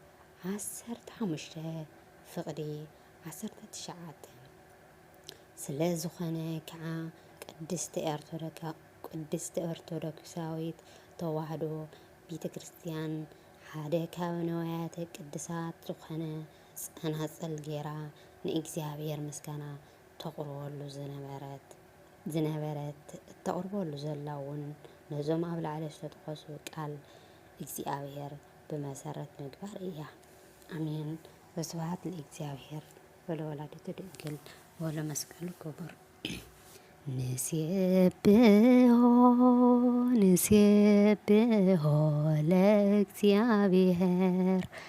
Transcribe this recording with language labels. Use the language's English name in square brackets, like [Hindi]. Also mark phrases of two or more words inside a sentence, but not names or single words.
[Tigrinya] 15:19 ስለ ዝኾነ ከዓ ቅድስቲ ኦርቶዶክሳዊት ተዋህዶ ቤተ ክርስቲያን ሓደ ካብ ነዋያተ ቅድሳት ዝኾነ ጸናጽል ጌራ ንእግዚአብሔር ምስጋና ተቕርበሉ ዝነበረት እተቕርበሉ ዘላ እውን ነዞም ኣብ ላዕሊ ዝተጠቐሱ ቃል እግዚአብሔር ብመሰረት ምግባር እያ። አሜን። [Geez] ወስብሐት ለእግዚአብሔር ወለወላዲቱ ድንግል ወለመስቀሉ ክቡር። ንሴብሖ ለእግዚአብሔር